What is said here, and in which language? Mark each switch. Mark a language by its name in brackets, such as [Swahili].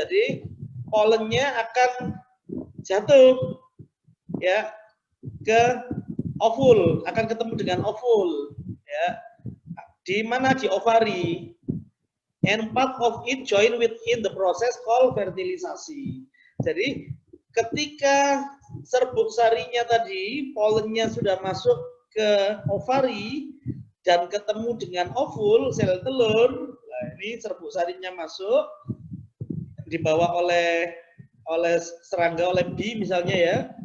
[Indonesian] Jadi pollennya akan jatuh ya ke ovul, akan ketemu dengan ovul ya. Di mana? Di ovari. [English] And part of it join within the process called fertilisasi. [Indonesian] Jadi ketika serbuk sarinya tadi, polennya sudah masuk ke ovari dan ketemu dengan ovul, sel telur. Nah, ini serbuk sarinya masuk, dibawa oleh serangga, oleh bee misalnya ya.